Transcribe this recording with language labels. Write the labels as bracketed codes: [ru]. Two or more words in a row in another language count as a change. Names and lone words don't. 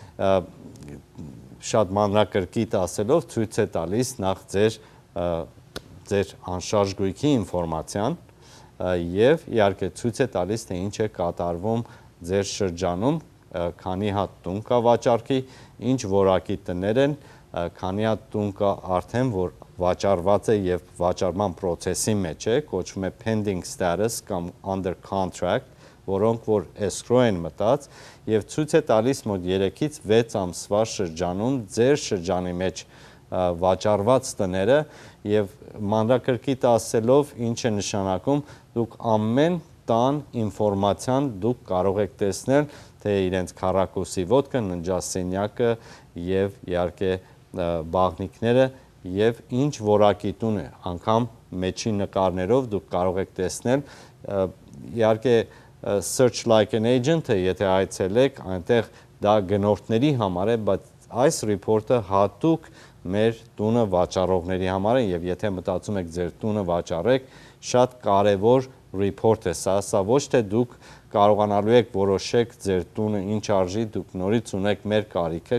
[hy] շատ մանրակրկիտ ասելով ցույց է տալիս նախ ձեր անշարժ գույքի ինֆորմացիան եւ իհարկե ցույց է տալիս թե ինչ է կատարվում ձեր շրջանում, քանի հատ տուն կա վաճառքի, ինչ որակի տներ են, քանի հատ տուն կա արդեն որ վաճառված է եւ վաճառման process-ի մեջ է, կոչվում է [en] pending status [hy] կամ under contract, որոնք որ escrow են մտած եւ ցույց է տալիս մոտ 3-ից 6 ամսվա շրջանում ձեր շրջանի մեջ վաճառված տները եւ մանրակրկիտ ասելով ինչ է նշանակում, դուք ամեն տան ինֆորմացիան դուք կարող եք տեսնել, թե իրենց քառակուսի ոտքը, ննջասենյակը եւ իհարկե բաղնիքները եւ ինչ որակի տուն է, անգամ մեջի նկարներով դուք կարող եք տեսնել, իհարկե [en] search like an agent- [hy] ը, եթե այցելեք, այնտեղ դա գնորդների համար է, բայց այս report-ը հատուկ մեր տունը վաճառողների համար է եւ եթե մտածում եք ձեր տունը վաճառեք, շատ կարեւոր report է սա, ոչ թե դուք կարողանալու եք որոշեք ձեր տունը ինչ արժի, դուք նորից ունեք մեր կարիքը